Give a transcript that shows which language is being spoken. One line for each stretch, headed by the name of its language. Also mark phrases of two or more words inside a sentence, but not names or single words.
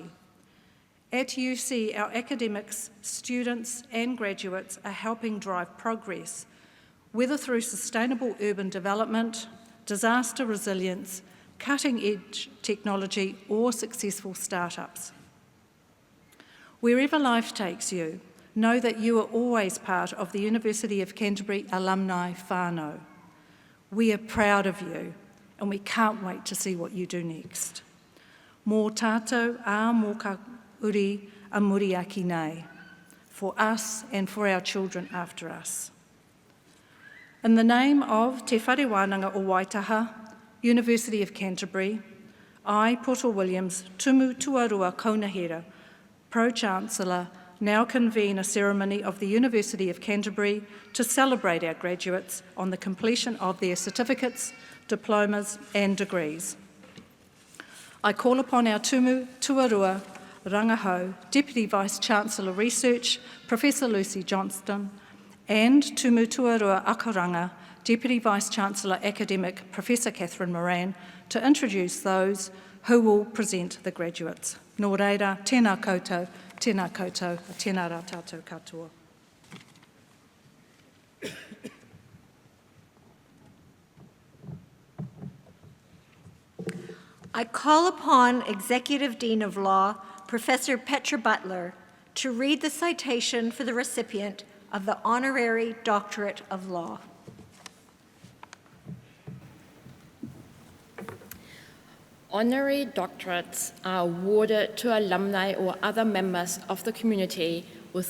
English: At UC, our academics, students and graduates are helping drive progress, whether through sustainable urban development, disaster resilience, cutting-edge technology or successful startups. Wherever life takes you, know that you are always part of the University of Canterbury alumni whānau. We are proud of you and we can't wait to see what you do next.
Māori: Mō tātou ā mō ka uri a muri aki nei,
English: for us and for our children after us. In the name of Te Whare Wānanga o Waitaha, University of Canterbury, I, Poto Williams,
Māori: tumu tuarua kaunahera,
English: Pro-Chancellor, now convene a ceremony of the University of Canterbury to celebrate our graduates on the completion of their certificates, diplomas and degrees. I call upon our
Māori: tumu tuarua rangahau,
English: Deputy Vice-Chancellor Research, Professor Lucy Johnston, and
Māori: tumu tuarua akaranga,
English: Deputy Vice-Chancellor Academic Professor Catherine Moran to introduce those who will present the graduates.
Māori: Nō reira, tēnā koutou, tēnā rā tātou katoa.
English: I call upon Executive Dean of Law, Professor Petra Butler, to read the citation for the recipient of the Honorary Doctorate of Law. Honorary doctorates are awarded to alumni or other members of the community with